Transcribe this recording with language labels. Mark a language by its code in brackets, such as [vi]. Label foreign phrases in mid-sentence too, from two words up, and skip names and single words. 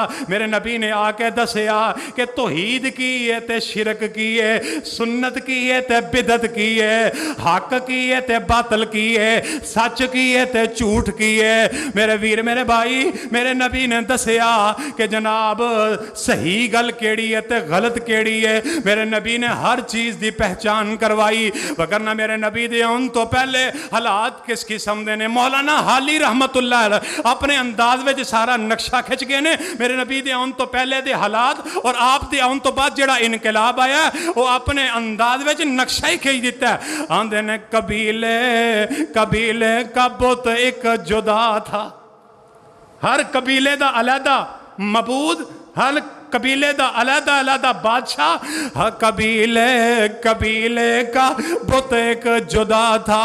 [pa] میرے نبی نے آ کے دسیا کہ توحید کی ہے تے شرک کی ہے، سنت کی ہے تے بدعت کی ہے، حق کی ہے تے باطل کی ہے، سچ کی ہے تے جھوٹ کی ہے. میرے ویر میرے بھائی، میرے نبی نے دسیا کہ جناب صحیح گل کیہڑی ہے تے غلط کیہڑی ہے. [ur] میرے نبی نے ہر چیز کی پہچان کروائی. [pa] ورنہ میرے نبی دے آؤن توں پہلے حالات کس قسم دے نے, مولانا حالی [ar] رحمۃ اللہ علیہ [pa] اپنے انداز میں سارا نقشہ کھچ گئے نے. میرے نبی دے آؤن توں پہلے دے حالات اور آپ دے آؤن توں بعد جیہڑا انقلاب آیا او اپنے انداز میں نقشہ ہی کھچ دتا ہے. آندے نے [ur] قبیلے قبیلے کا بت ایک جدا تھا, [pa] ہر قبیلے دا علیحدہ معبود، ہر قبیلے دا علیحدہ علیحدہ بادشاہ, [ur] ہر قبیلے قبیلے کا بت ایک جدا تھا.